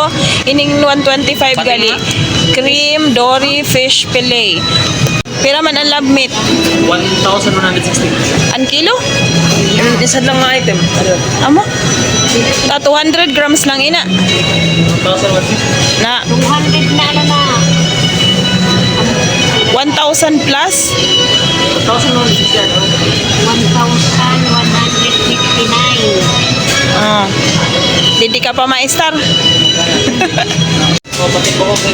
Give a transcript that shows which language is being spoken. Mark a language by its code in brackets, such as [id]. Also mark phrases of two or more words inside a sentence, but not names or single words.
[hil] Ining 125 gali. [en] Cream dory fish fillet. [hil] Pira man ang lab meat? 1,160. An kilo? Isa lang nga item. Amo? 200 grams lang ina. 1,160. Na 200 na ano na. 1,000 plus? 1,160. 1,159. [tl] Ah. Hindi ka pa ma-star. [hil] O, pati po ko.